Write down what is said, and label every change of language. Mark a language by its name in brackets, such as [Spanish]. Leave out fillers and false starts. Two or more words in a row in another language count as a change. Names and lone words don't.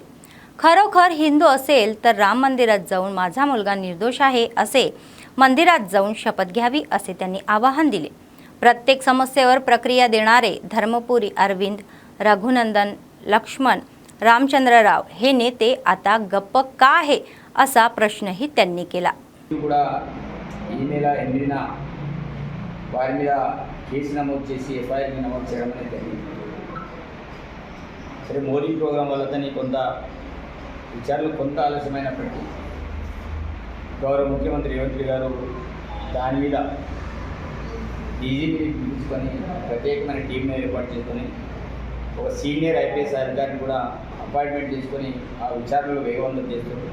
[Marathi] खरोखर हिंदू असेल तर राम मंदिरात जाऊन माझा मुलगा निर्दोष आहे असे मंदिरात जाऊन शपथ घ्यावी असे त्यांनी आवाहन दिले. प्रत्येक समस्येवर प्रक्रिया देणारे धर्मपुरी अरविंद, रघुनंदन, लक्ष्मण, रामचंद्रराव हे नेते आता गप्प का आहे असा प्रश्नही त्यांनी केला. [Telugu] ఈ నెల 8న వారి మీద కేసు నమోదు చేసి ఎఫ్ఐఆర్ నమోదు చేయడం అనేది జరిగింది. సరే, మోడీ ప్రోగ్రాం వల్ల కొంత విచారణలు కొంత ఆలస్యమైనప్పటికీ గౌరవ ముఖ్యమంత్రి రేవంత్ గారు దాని మీద డీజీపీని పిలుచుకొని ప్రత్యేకమైన టీంని ఏర్పాటు చేసుకొని ఒక [English] senior IPS [Telugu] అధికారిని కూడా అపాయింట్మెంట్ చేసుకొని ఆ విచారణలు వేగవంతం చేస్తారు.